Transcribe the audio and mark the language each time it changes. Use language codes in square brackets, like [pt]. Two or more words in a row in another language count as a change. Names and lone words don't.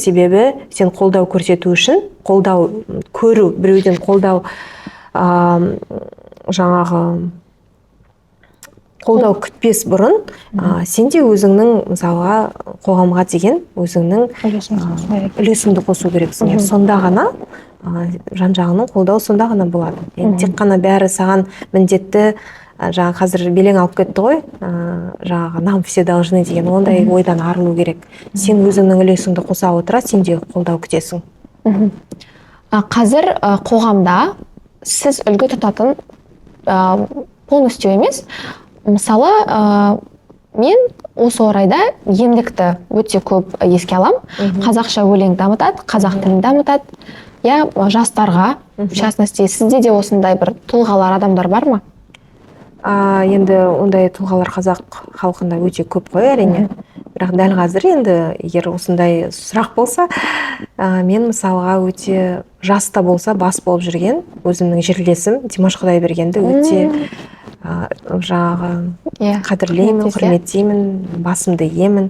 [kk] Себебі сен қолдау көрсету үшін, қолдау көру, біреуден қолдау жаңағы қолдау күтпес бұрын, сен де өзіңнің мысалға қоғамға деген өзіңнің үлесіңді қосу керексің. Сонда ғана жан-жағының қолдауы сонда ғана болады. Тек қана бәрі саған міндетті, жаңа қазір белең алып кетті ғой, жаңағы [ru] нам все должны [kk] деген ондай ойдан арылу керек. Сен өзіңнің үлесіңді қоса отыра, сен де қолдау күтесің. Қазір қоғамда сіз үлгі тұтатын полностью емес, мысалы, мен осы орайда емдікті өте көп еске алам. Қазақша өлең дамытады, қазақ тілін дамытады. Я жастарға, [ru] в частности, [kk] сізде де осындай бір тұлғалар, адамдар бар ма? Енді ондай тұлғалар қазақ халқында өте көп қой, әрине. Бірақ дәл қазір енді егер осындай сұрақ болса, мен мысалға өте жаста болса бас болып жүрген өзімнің жерлесім Димаш Құдайбергенді өте жаңағы қадірлеймін, құрметтеймін, басымды иемін.